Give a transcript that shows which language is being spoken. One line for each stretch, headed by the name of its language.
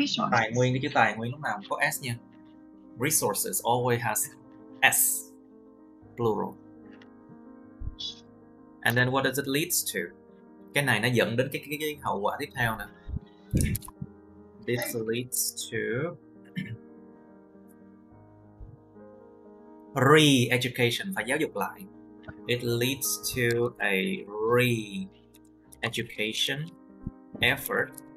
Vietnamese: Tài nguyên, cái chữ tài nguyên lúc nào cũng có S nha.
English: Resources always has S, plural. And then what does it leads to?
Vietnamese: Cái này nó dẫn đến cái hậu quả tiếp theo nè.
English: This leads to re-education,
Vietnamese: phải giáo dục lại.
English: It leads to a re-education effort.